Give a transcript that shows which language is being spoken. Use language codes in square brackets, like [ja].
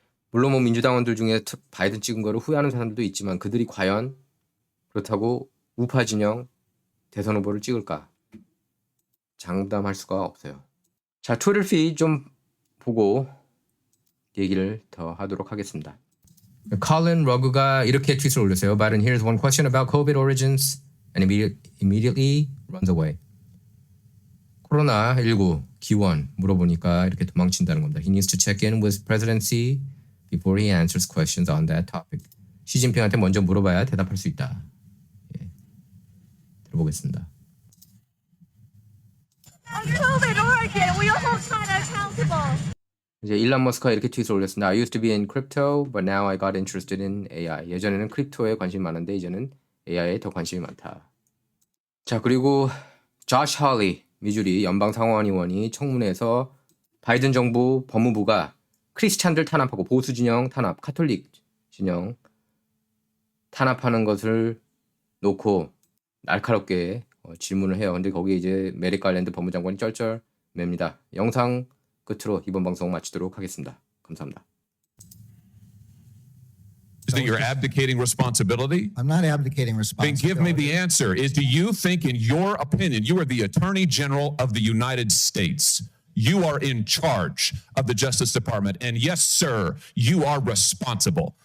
[ko] 물론 뭐 민주당원들 중에 바이든 찍은 거를 후회하는 사람들도 있지만 그들이 과연 그렇다고 우파 진영 대선 후보를 찍을까? 장담할 수가 없어요. 자, 트위터 피드 좀 보고 얘기를 더 하도록 하겠습니다. 컬린 러그가 이렇게 트윗을 올렸어요. [en] Biden hears one question about COVID origins and immediately runs away. [ko] 코로나19 기원 물어보니까 이렇게 도망친다는 겁니다. [en] He needs to check in with presidency before he answers questions on that topic. [ko] 시진핑한테 먼저 물어봐야 대답할 수 있다. 예. 들어보겠습니다. [en] On COVID origin, we hold China accountable. [ko] 이제 일론 머스크가 이렇게 트윗을 올렸습니다. [en] I used to be in crypto, but now I got interested in AI. [ko] 예전에는 크립토에 관심이 많은데 이제는 AI에 더 관심이 많다. 자, 그리고 조시 할리 미주리 연방상원의원이 청문회에서 바이든 정부 법무부가 크리스찬들 탄압하고 보수 진영 탄압, 카톨릭 진영 탄압하는 것을 놓고 날카롭게 질문을 해요. 근데 거기에 이제 메릭 갈랜드 법무장관이 쩔쩔 맵니다. 영상 끝으로 이번 방송 마치도록 하겠습니다. 감사합니다. [en] Is that you're abdicating responsibility? I'm not abdicating Then give me responsibility. the answer. Do you think, in your opinion, you are the Attorney General of the United States? You are in charge of the Justice Department. And yes, sir, you are responsible.